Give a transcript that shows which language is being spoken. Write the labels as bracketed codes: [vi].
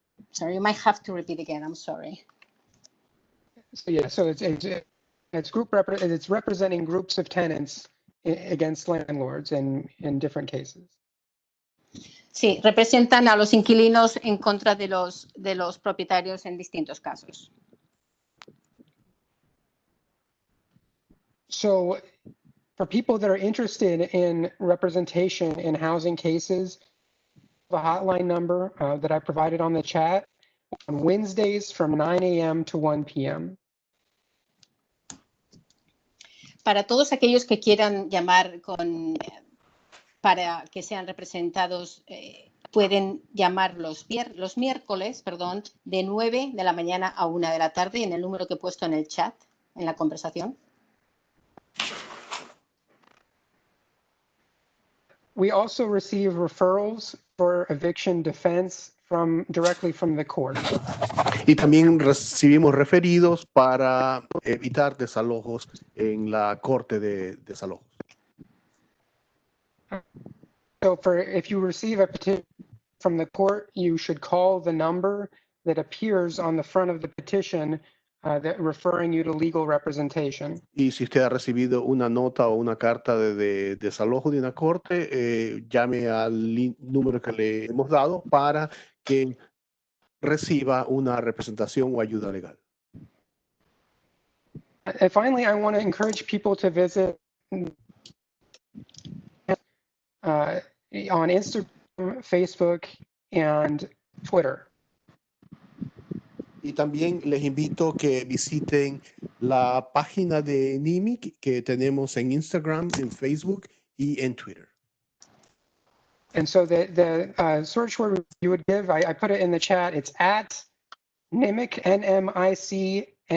[en] Sorry, you might have to repeat again. I'm sorry. So yeah, so it's representing groups of tenants against landlords in different cases. [es] Sí, representan a los inquilinos en contra de los propietarios en distintos casos. [en] So for people that are interested in representation in housing cases, the hotline number that I provided on the chat on Wednesdays from 9 a.m. to 1 p.m. [es] Para todos aquellos que quieran llamar para que sean representados, pueden llamar los miércoles, de 9 de la mañana a 1 de la tarde en el número que he puesto en el chat, en la conversación. [en] We also receive referrals for eviction defense directly from the court. [es] Y también recibimos referidos para evitar desalojos en la corte de desalojos. [en] So if you receive a petition from the court, you should call the number that appears on the front of the petition that referring you to legal representation. [es] Y si usted ha recibido una nota o una carta de desalojo de una corte, llame al número que le hemos dado para que reciba una representación o ayuda legal. [en] And finally, I want to encourage people to visit on Instagram, Facebook, and Twitter. [es] Y también les invito que visiten la página de Nimik que tenemos en Instagram, en Facebook y en Twitter. [en] And so the search word you would give, I put it in the chat, it's at Nimik, NMIC,